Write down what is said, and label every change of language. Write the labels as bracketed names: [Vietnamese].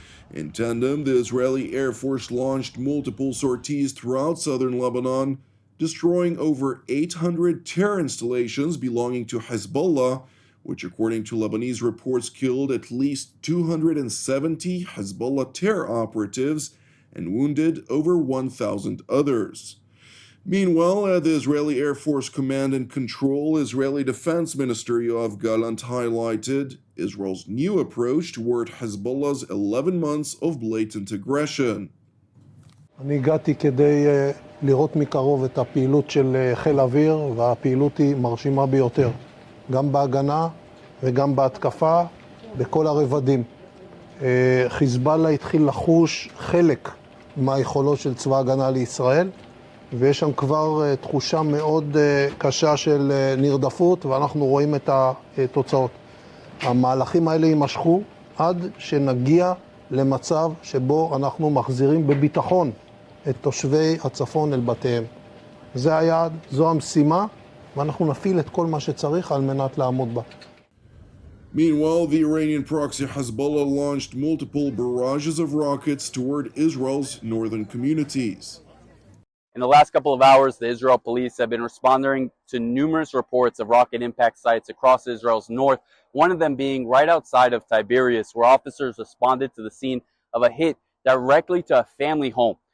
[English] In tandem, the Israeli Air Force launched multiple sorties throughout southern Lebanon, destroying over 800 terror installations belonging to Hezbollah, which according to Lebanese reports killed at least 270 Hezbollah terror operatives and wounded over 1,000 others. Meanwhile, at the Israeli Air Force Command and Control, Israeli Defense Minister Yoav Gallant highlighted Israel's new approach toward Hezbollah's 11 months of blatant aggression. [Hebrew] אני הגעתי כדי לראות מקרוב את הפעילות של חיל האוויר, והפעילות היא מרשימה ביותר, גם בהגנה וגם בהתקפה, בכל הרבדים. חיזבאללה התחיל לחוש חלק מהיכולות של צבא הגנה לישראל, ויש שם כבר תחושה מאוד קשה של נרדפות, ואנחנו רואים את התוצאות. המהלכים האלה יימשכו עד שנגיע למצב שבו אנחנו מחזירים בביטחון את תושבי הצפון אל בתיהם. זה היעד, זו המשימה, ואנחנו נפעיל את כל מה שצריך על מנת לעמוד בה. [English] Meanwhile, the Iranian proxy Hezbollah launched multiple barrages of rockets toward Israel's northern communities. In the last couple of hours, the Israel police have been responding to numerous reports of rocket impact sites across Israel's north, one of them being right outside of Tiberias, where officers responded to the scene of a hit directly to a family home.